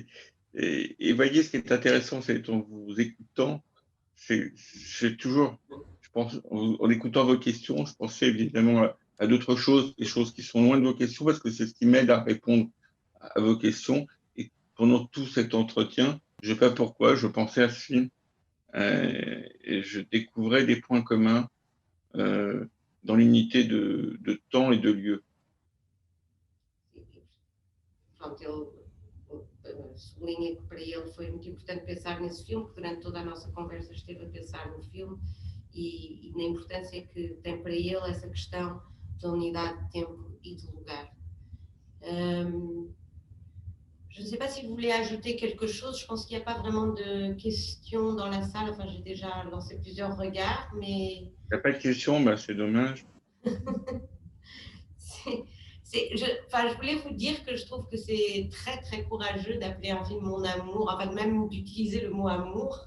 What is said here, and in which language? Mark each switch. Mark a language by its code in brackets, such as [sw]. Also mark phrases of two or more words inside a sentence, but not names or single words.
[fr] Et voyez, ce qui est intéressant, c'est en vous écoutant, c'est toujours, je pense, en écoutant vos questions, je pensais évidemment à d'autres choses, des choses qui sont loin de vos questions, parce que c'est ce qui m'aide à répondre à vos questions. Et pendant tout cet entretien, je ne sais pas pourquoi, je pensais à ce film, et je découvrais des points communs dans l'unité de temps et de lieu. [pt] Pronto, ele sublinha que para ele foi muito importante pensar nesse filme, que durante toda a nossa conversa esteve a pensar no filme e na importância que tem para ele essa questão da unidade de tempo e de lugar. [fr] Je ne sais pas si vous voulez ajouter quelque chose. Je pense qu'il n'y a pas vraiment de questions dans la salle. Enfin, j'ai déjà lancé plusieurs regards, mais... Il n'y a pas de questions, bah, c'est dommage. Je voulais vous dire que je trouve que c'est très, très courageux d'appeler un film Mon Amour, enfin même d'utiliser le mot amour.